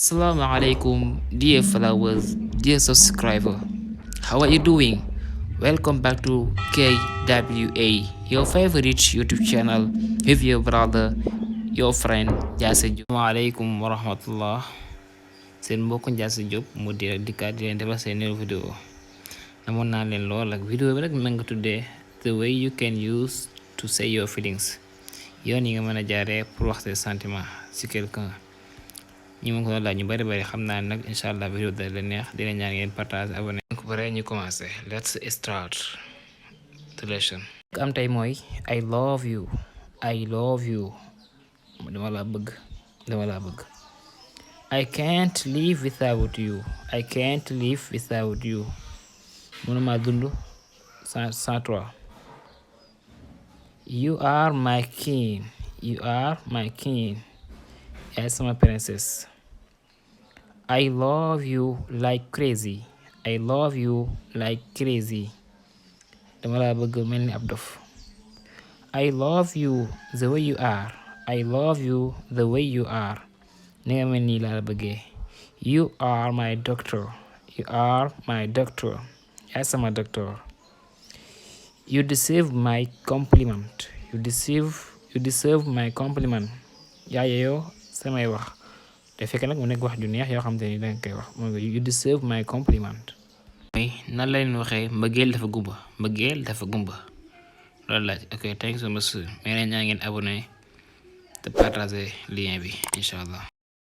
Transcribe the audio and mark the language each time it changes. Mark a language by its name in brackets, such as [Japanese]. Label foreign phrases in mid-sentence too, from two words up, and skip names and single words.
[Arabic] السلام عليكم, [English] dear followers, dear subscriber. How are you doing? Welcome back to KWA, your favorite YouTube channel with your brother, your friend Jaaree. [Arabic] السلام عليكم ورحمة الله. [Wolof] Seen mbokk Jaaree Diop mu di dikkaat di leen defal seen new vidéo. Namoon naa leen lool ak vidéo bi rek na nga tuddee [English] the way you can use to say your feelings. [Wolof] Yoon yi nga mën a jaaree pour wax [French] ses sentiments [Wolof] ci quelqu'un. ñi ma ko laaj ñu bari xam naa nag [Arabic] إن شاء الله [Wolof] vidéo da la neex dina ñaan ngeen partage abonné ko pare ñu commencé [English] let's start the lesson. [Wolof] am tey mooy [English] I love you [Wolof] dama la bëgg [English] I can't live without you [Wolof] mënuma dund [French] sans toi. [English] you are my king [Wolof] yaay sama [English] princess. I love you like crazy [Wolof] dama la bëgg mel ni ab dof. [English] I love you the way you are [Wolof] ni nga mel nii laa la bëggee. [English] You are my doctor [Wolof] yaay sama [English] doctor. You deserve my compliment [Wolof] yaa yeyoo samay wax te fekk nag mu nekk wax ju neex yoo xam te ni danga koy wax mooy [English] you deserve my compliment. [Wolof] mooy nan la leen waxee mbëggeel dafa gumba loolu laaj [English] ok thank you so much [Wolof] mais ñaa ngeen abonné te partager lien bi [Arabic] إن شاء الله.